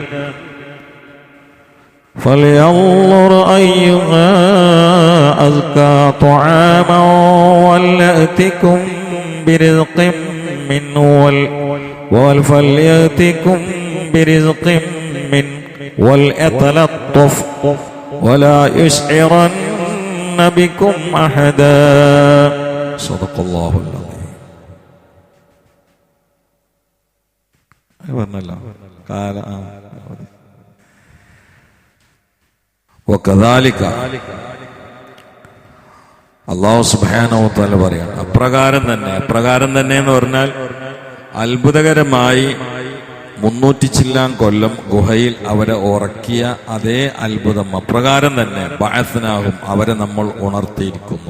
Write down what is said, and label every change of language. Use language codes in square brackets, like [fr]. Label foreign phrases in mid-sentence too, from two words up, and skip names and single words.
[ar] فلينظر أيها أزكى طعاما وليأتكم برزق منه وليتلطف ولا يشعرن بكم أحدا. صدق الله العظيم. قال وكذلك [ml] അല്ലാഹു [ar] سبحانه وتعالى [ml] പറയാണ്, അപ്രകാരം തന്നെ എന്ന് പറഞ്ഞാൽ അത്ഭുതകരമായി 300 ചില്ലാൻ കൊല്ലം ഗുഹയിൽ അവരെ ഉറക്കിയ അതേ അത്ഭുതം, അപ്രകാരം തന്നെ ബഅസ്നാഹും അവരെ നമ്മൾ ഉണർത്തിയിരിക്കുന്നു.